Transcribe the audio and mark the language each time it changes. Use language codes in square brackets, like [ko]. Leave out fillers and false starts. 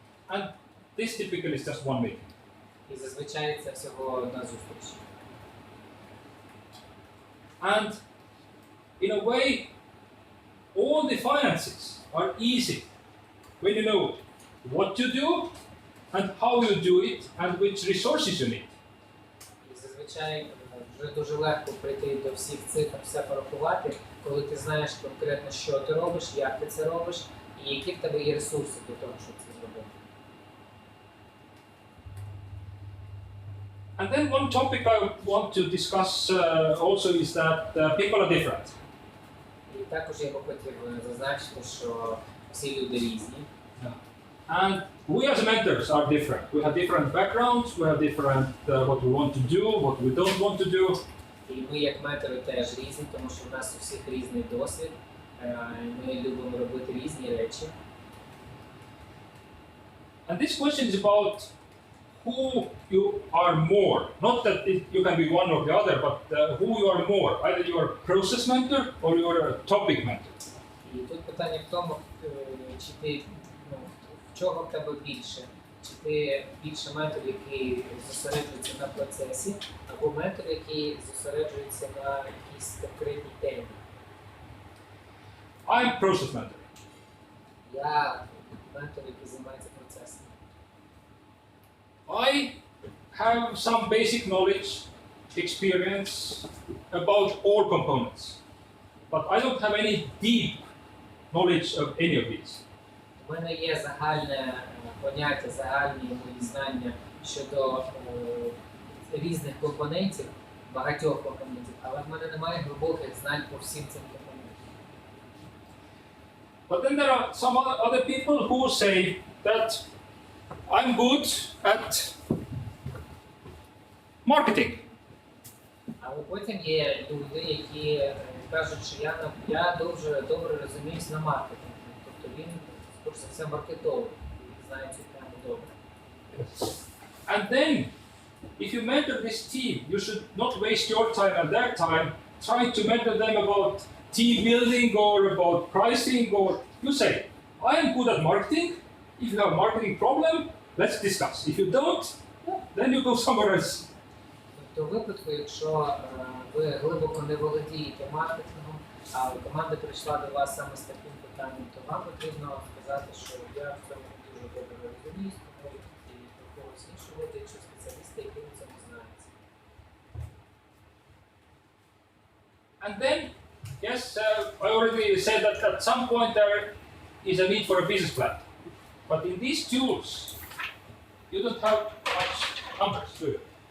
[en] And this typically is just one meeting. [uk] І зазвичай це всього одна зустріч. [en] And in a way, all the finances are easy when you know what to do and how you do it and which resources you need. [uk] І зазвичай вже дуже легко прийти до всіх цифр, все порахувати, коли ти знаєш конкретно, що ти робиш, як ти це робиш і які в тебе є ресурси для того, щоб це зробити. [en] And then one topic I want to discuss also is that people are different. [uk] І також я би хотів зазначити, що всі люди різні. [en] And we as mentors are different. We have different backgrounds, we have different what we want to do, what we don't want to do. [uk] І ми як ментори теж різні, тому що в нас у всіх різний досвід. Ми любимо робити різні речі. [en] And this question is about who you are more. Not that you can be one or the other, but who you are more. Either you are a process mentor or you are a topic mentor. [uk] І тут питання в тому, чи ти, в чого в тебе більше. Чи ти більше ментор, який зосереджується на процесі, або ментор, який зосереджується на якійсь конкретній темі. [en] I'm process mentor. [uk] Я ментор, який займається процесом. [en] I have some basic knowledge, experience about all components, but I don't have any deep knowledge of any of these. [uk] У мене є загальне поняття, загальні мої знання щодо різних компонентів, багатьох компонентів, але в мене немає глибоких знань по всім цим компонентам. [en] But then there are some other people who say that I'm good at marketing. [uk] Але потім є люди, які кажуть, що я дуже добре розуміюсь на маркетингу. Тобто він, скоріше за все, маркетолог, і знає цю тему добре. [en] And then, if you mentor this team, you should not waste your time and their time trying to mentor them about team building or about pricing, or you say, I am good at marketing. If you have a marketing problem, let's discuss. If you don't, then you go somewhere else. [uk] Тобто в випадку, якщо ви глибоко не володієте маркетингом, а команда прийшла до вас саме з таким питанням, то вам потрібно сказати, що я в цьому дуже добре розуміюсь, тому і до когось іншого, іншого спеціаліста, який на цьому знається. [en] And then, yes, I already said that at some point there is a need for a business plan. But in these tools, you don't have much numbers, do you?